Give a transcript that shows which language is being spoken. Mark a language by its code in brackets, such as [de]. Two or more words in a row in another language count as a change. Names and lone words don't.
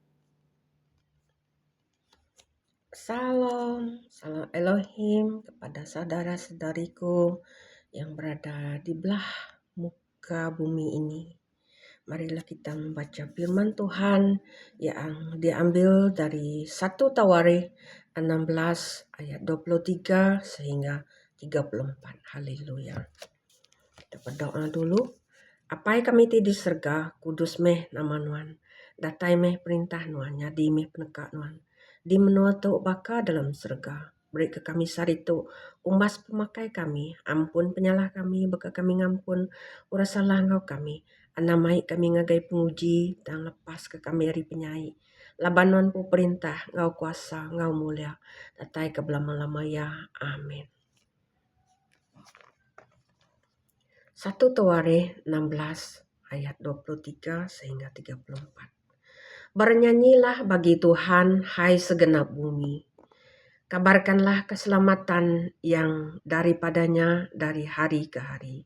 [ms] Salam Elohim kepada saudara-saudariku yang berada di belah muka bumi ini. Marilah kita membaca firman Tuhan yang diambil dari 1 Tawarikh 16 ayat 23 sehingga 34. Haleluya. Kita berdoa dulu. [iba] Apai kami ti di serga, kudus meh nama Nuan. Datai meh perintah Nuan, nyadi meh peneka Nuan. Di menua tu baka dalam serga. Beri ke kami saritu, umbas pemakai kami, ampun penyalah kami, baka kami ngampun, ura salah ngau kami. Anamai kami ngagai penguji, dan lepas ke kami hari penyai. Labanon pu perintah, ngau kuasa, ngau mulia. Datai ke belama-lama ya. Amin. [ms] 1 Tawarikh 16 ayat 23 sehingga 34. Bernyanyilah bagi Tuhan, hai segenap bumi. Kabarkanlah keselamatan yang daripadanya dari hari ke hari.